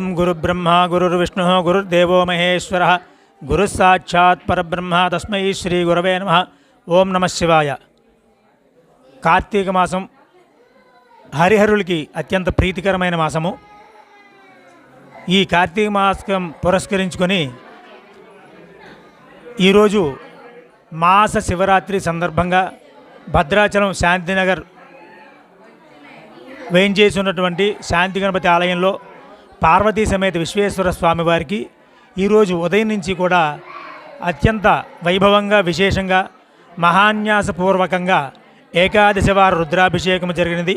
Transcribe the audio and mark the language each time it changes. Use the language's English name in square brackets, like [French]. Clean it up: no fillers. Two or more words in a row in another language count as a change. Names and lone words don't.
[Sanskrit] गुरुब्रह्मा गुरुर्विष्णुः गुरुर्देवो महेश्वरः गुरुस्साक्षात् परब्रह्म तस्मै श्री गुरवे नमः। ओं नमः शिवाय। [Telugu] కార్తీక మాసం హరిహరులకి అత్యంత ప్రీతికరమైన మాసము। ఈ కార్తీక మాసం పురస్కరించుకొని ఈరోజు మాస శివరాత్రి సందర్భంగా భద్రాచలం శాంతినగర్ వేంచేసి ఉన్నటువంటి శాంతి గణపతి ఆలయంలో పార్వతీ సమేత విశ్వేశ్వర స్వామి వారికి ఈరోజు ఉదయం నుంచి కూడా అత్యంత వైభవంగా విశేషంగా మహాన్యాసపూర్వకంగా ఏకాదశి వార రుద్రాభిషేకం జరిగినది।